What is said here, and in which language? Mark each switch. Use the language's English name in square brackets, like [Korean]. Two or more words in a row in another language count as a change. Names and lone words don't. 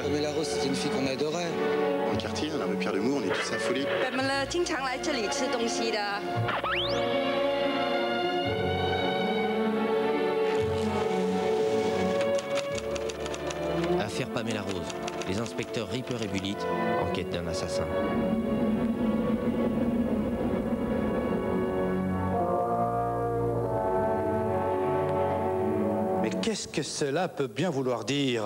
[French] Pamela Rose, c'était une fille qu'on adorait. Dans le quartier, dans la rue Pierre de Mour, on est tous affolés. [Chinese] Pamela 经常来这里吃东西的。 [French] Affaire Pamela Rose. Les inspecteurs Ripper et Bullitt enquêtent d'un assassin. Mais qu'est-ce que cela peut bien vouloir dire?